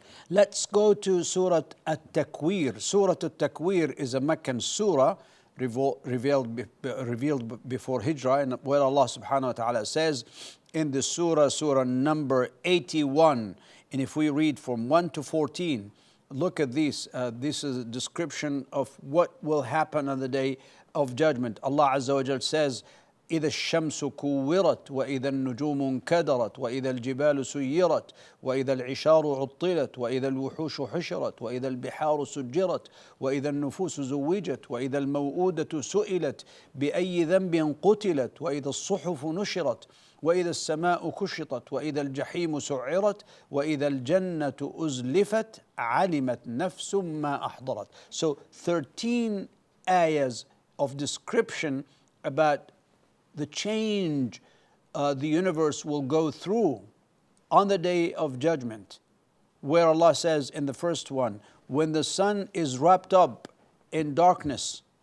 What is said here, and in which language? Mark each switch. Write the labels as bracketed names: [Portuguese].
[English] Let's go to Surah At-Takwir. Surah At-Takwir is a Meccan surah revealed before Hijrah, and where Allah subhanahu wa ta'ala says in the surah number 81, and if we read from 1 to 14, look at this. This is a description of what will happen on the day of judgment. [Arabic] Allah Azza wa Jal says, إذا الشمس كورت وإذا النجوم انكدرت وإذا الجبال سيرت وإذا العشار عطلت وإذا الوحوش حشرت وإذا البحار سجرت وإذا النفوس زوجت وإذا الموءودة سئلت بأي ذنب قتلت وإذا الصحف نشرت وإذا السماء كشطت وإذا الجحيم سعرت وإذا الجنة أزلفت علمت نفس ما أحضرت. [English] So 13 ayahs of description about the change the universe will go through on the day of judgment, where Allah says in the first one, when the sun is wrapped up in darkness